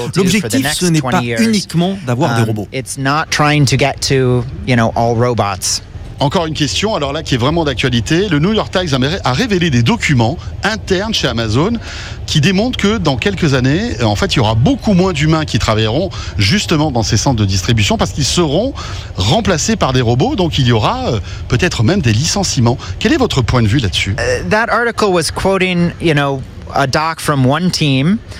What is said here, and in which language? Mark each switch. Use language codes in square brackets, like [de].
[fr] L'objectif, ce n'est pas uniquement d'avoir des robots. [en] It's not trying to get to, you know, all robots. [fr] Encore une question, alors là, qui est vraiment d'actualité. Le New York Times a révélé des documents internes chez Amazon qui démontrent que dans quelques années, en fait, il y aura beaucoup moins d'humains qui travailleront justement dans ces centres de distribution parce qu'ils seront remplacés par des robots. Donc, il y aura peut-être même des licenciements. Quel est votre point de vue là-dessus? [en] That article was quoting, you know, a doc from one team.